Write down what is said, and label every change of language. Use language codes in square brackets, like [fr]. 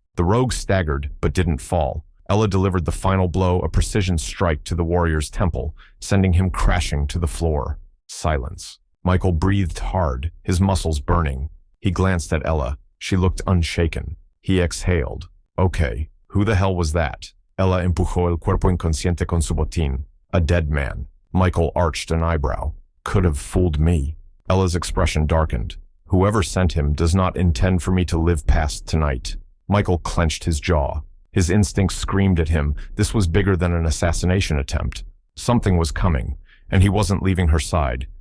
[en] The rogue staggered, but didn't fall. Ella delivered the final blow, a precision strike to the warrior's temple, sending him crashing to the floor. Silence. Michael breathed hard, his muscles burning. He glanced at Ella. She looked unshaken. He exhaled. "Okay, who the hell was that?" [es] Ella empujó el cuerpo inconsciente con su botín. [en] "A dead man." Michael arched an eyebrow. "Could have fooled me." Ella's expression darkened. "Whoever sent him does not intend for me to live past tonight." Michael clenched his jaw. His instincts screamed at him. This was bigger than an assassination attempt. Something was coming, and he wasn't leaving her side.